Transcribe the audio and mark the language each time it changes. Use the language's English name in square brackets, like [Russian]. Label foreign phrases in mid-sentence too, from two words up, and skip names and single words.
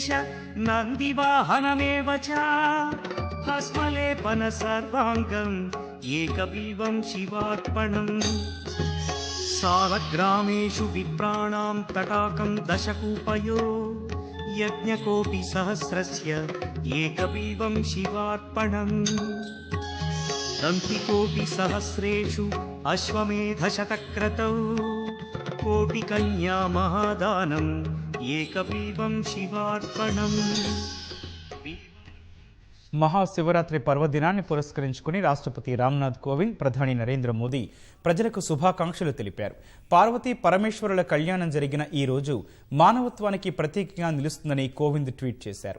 [Sanskrit] नन्दिवाहनमेव च भस्मलेपन सर्वाङ्गम् एकबिल्वं शिवार्पणम् सालग्रामेषु विप्राणां तटाकं दशकूपयो यज्ञकोटिसहस्रस्य एकबिल्वं शिवार्पणम् दन्तिकोटिसहस्रेषु अश्वमेधशतक्रतौ कोटिकन्या महादानम् एकबिल्वं शिवार्पणम् [Telugu] మహాశివరాత్రి పర్వదినాన్ని పురస్కరించుకుని రాష్ట్రపతి రామ్నాథ్ కోవింద్, ప్రధాని నరేంద్ర మోదీ ప్రజలకు శుభాకాంక్షలు తెలిపారు. పార్వతీ పరమేశ్వరుల కళ్యాణం జరిగిన ఈ రోజు మానవత్వానికి ప్రతీకగా నిలుస్తుందని కోవింద్ ట్వీట్ చేశారు.